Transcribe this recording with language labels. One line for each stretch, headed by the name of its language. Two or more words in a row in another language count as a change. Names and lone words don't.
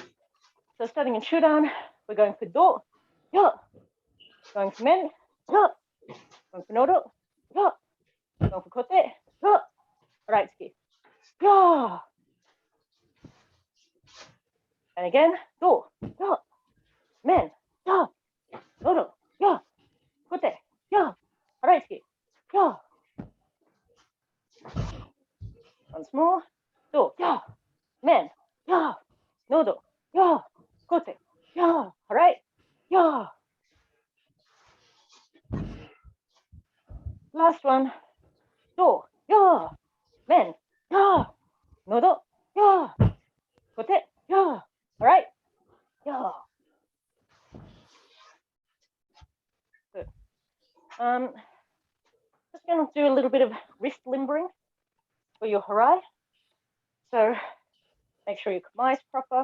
English: So starting in Shudan, we're going for do, ya. Going for men, ya. Going for nodo, ya. Going for kote, ya. Right ski, ya. And again, do, ya. Men, ya. Nodo, ya. Kote, ya. Right ski, ya. Once more, do, ya. Men, ya. Nodo, ya. Kote, ya. Right, ya. Last one, do, ya. Men, ya. Nodo, ya. Kote, ya. All right, ya. Good. Just going to do a little bit of wrist limbering for your harai. So make sure your kama is proper.